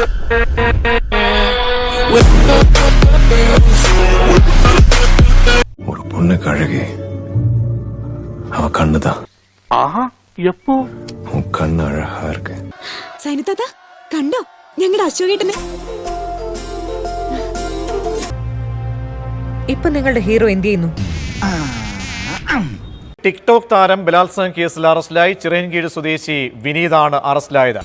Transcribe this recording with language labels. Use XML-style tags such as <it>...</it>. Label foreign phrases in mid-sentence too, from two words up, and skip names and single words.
<ta>ஒரு பொண்ணு கழகி அவ கண்ணுதான். எப்போ உன் கண்ணு அழகா இருக்கு.</ta> <ml>സൈനത്താത്ത കണ്ടോ ഞങ്ങളുടെ അശോകേട്ടനെ? ഇപ്പൊ നിങ്ങളുടെ ഹീറോ എന്ത് ചെയ്യുന്നു? ടിക്ടോക്ക് താരം ബലാത്സംഗ കേസിൽ അറസ്റ്റിലായി ചിറയൻകീഴ് സ്വദേശി വിനീതാണ് അറസ്റ്റിലായത്.</ml>